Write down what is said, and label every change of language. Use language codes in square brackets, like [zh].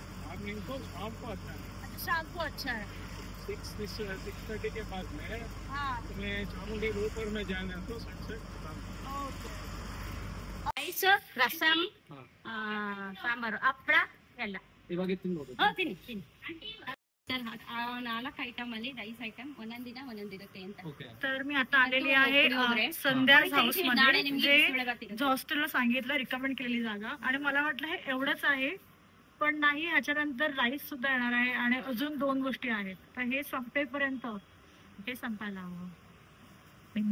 [hi] Morning को शाम को अच्छा है। शाम को अच्छा है। 6:30 के बाद में हाँ तुम्हें चामुंडी ऊपर में जाना है तो सनसेट [kn] ರೈಸ್ ರಸಂ ಸಾಂಬಾರು ಹಪ್ಪಳ ಎಲ್ಲ ತಿನ್ನಿ तर 4 ಐಟಮ್ ಅಲ್ಲಿ ರೈಸ್ ಐಟಮ್ ಒಂದೊಂದಿನ ಒಂದೊಂದಿರುತ್ತೆ ಅಂತ. [mr] तर मी आता आलेली आहे संध्या हाऊस मध्ये, जे हॉस्टेलला सांगितलं रिकमेंड केलेली जागा. आणि मला वाटलं हे एवढंच आहे, पण नाही. ह्याच्यानंतर राईस सुद्धा येणार आहे आणि अजून 2 गोष्टी आहेत. तर हे संपेपर्यंत हे संपायला हवं.